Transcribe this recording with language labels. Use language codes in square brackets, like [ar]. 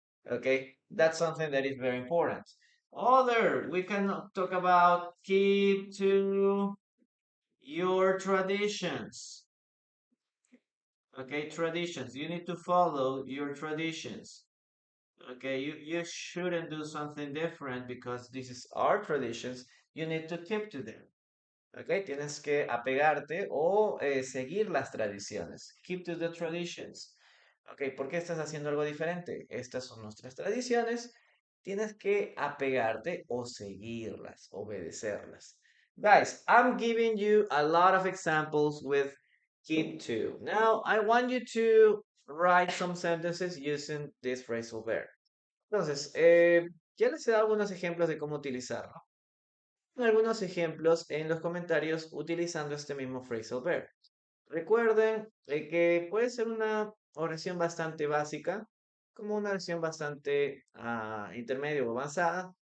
[en] Okay, that's something that is very important. Other, we can talk about keep to your traditions. Okay, traditions. You need to follow your traditions. Okay, you shouldn't do something different because this is our traditions. You need to keep to them. [es] Okay, tienes que apegarte o seguir las tradiciones. [en] Keep to the traditions. [es] Ok, ¿por qué estás haciendo algo diferente? Estas son nuestras tradiciones. Tienes que apegarte o seguirlas, obedecerlas. [en] Guys, I'm giving you a lot of examples with keep to. Now, I want you to write some sentences using this phrasal verb. [es] Entonces, ya les he dado algunos ejemplos de cómo utilizarlo. Algunos ejemplos en los comentarios utilizando este mismo phrasal verb. Recuerden que puede ser una oración bastante básica, como una oración bastante intermedia o avanzada.